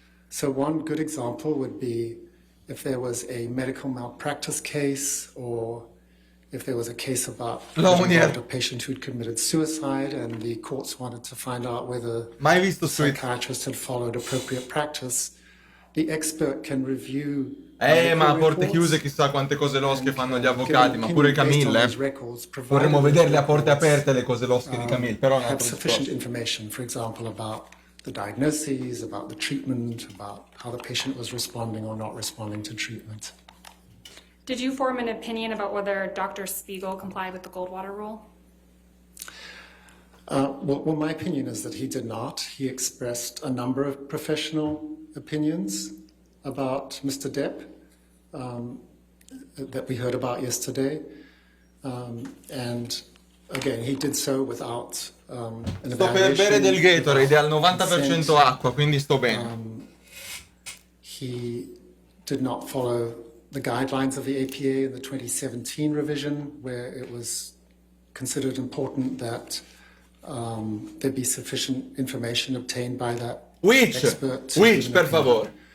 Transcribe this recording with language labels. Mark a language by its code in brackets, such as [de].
[en] So one good example would be if there was a medical malpractice case, or if there was a case about a patient who'd committed suicide and the courts wanted to find out whether the psychiatrist had followed appropriate practice, the expert can review. [it] Ma a porte chiuse chissà quante cose losche fanno gli avvocati, ma pure Camille. Vorremmo vederle a porte aperte le cose losche di Camille, però [en] have sufficient information, for example, about the diagnoses, about the treatment, about how the patient was responding or not responding to treatment. Did you form an opinion about whether Dr. Spiegel complied with the Goldwater rule? Well, my opinion is that he did not. He expressed a number of professional opinions about Mr. Depp that we heard about yesterday. And again, he did so without an [it] Sto per bere del Gatorade, è al 90% acqua, quindi sto bene. [en] He did not follow the guidelines of the APA in the 2017 revision, where it was considered important that there be sufficient information obtained by that expert. Which, [it] per favore.